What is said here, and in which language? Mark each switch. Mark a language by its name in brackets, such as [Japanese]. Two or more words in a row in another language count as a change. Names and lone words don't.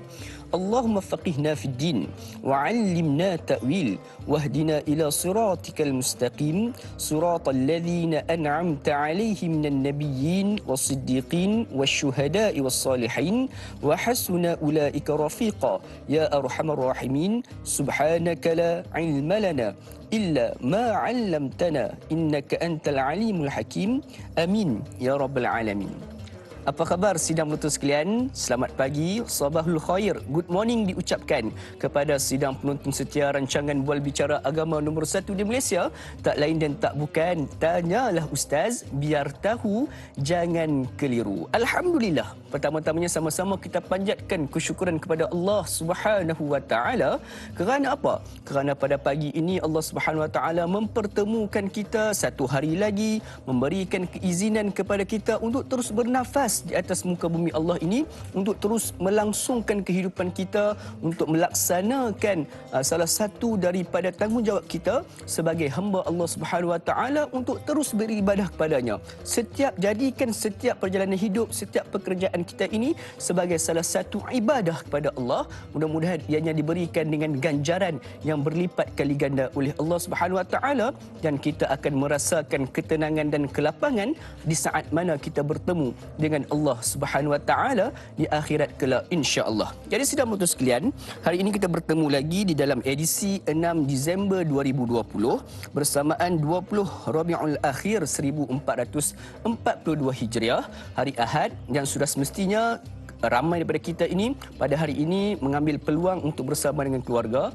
[Arabic] اللهم فقهنا في الدين وعلمنا تأويل واهدنا إلى صراطك المستقيم صراط الذين أنعمت عليهم من النبيين والصديقين والشهداء والصالحين وحسن أولئك رفيقا يا أرحم الراحمين. سبحانك لا علم لنا إلا ما علمتنا إنك أنت العليم الحكيم. آمين يا رب العالمين. [Malay] Apa khabar sidang penonton sekalian? Selamat pagi, [Arabic] صباح الخير, [English] good morning [Malay] diucapkan kepada sidang penonton setia rancangan Bual Bicara Agama nombor 1 di Malaysia. Tak lain dan tak bukan, Tanyalah Ustaz, biar tahu, jangan keliru. Alhamdulillah, pertama-tamanya sama-sama kita panjatkan kesyukuran kepada Allah [Arabic] سبحانه وتعالى. [Malay] Kerana apa? Kerana pada pagi ini Allah [Arabic] سبحانه وتعالى [Malay] mempertemukan kita satu hari lagi, memberikan keizinan kepada kita untuk terus bernafas di atas muka bumi Allah ini, untuk terus melangsungkan kehidupan kita, untuk melaksanakan salah satu daripada tanggungjawab kita sebagai hamba Allah Subhanahu Wa Taala untuk terus beribadah kepadanya. Jadikan setiap perjalanan hidup, setiap pekerjaan kita ini sebagai salah satu ibadah kepada Allah. Mudah-mudahan ianya diberikan dengan ganjaran yang berlipat kali ganda oleh Allah [Arabic] سبحانه وتعالى, [Malay] dan kita akan merasakan ketenangan dan kelapangan di saat mana kita bertemu dengan Allah [Arabic] سبحانه وتعالى [Malay] di akhirat kelak, [Arabic] إن شاء الله. [Malay] Jadi sidang penonton sekalian, hari ini kita bertemu lagi di dalam edisi 6 Disember 2020 bersamaan 20 Rabiul Akhir 1442 Hijriah, hari Ahad, yang sudah semestinya ramai daripada kita ini pada hari ini mengambil peluang untuk bersama dengan keluarga.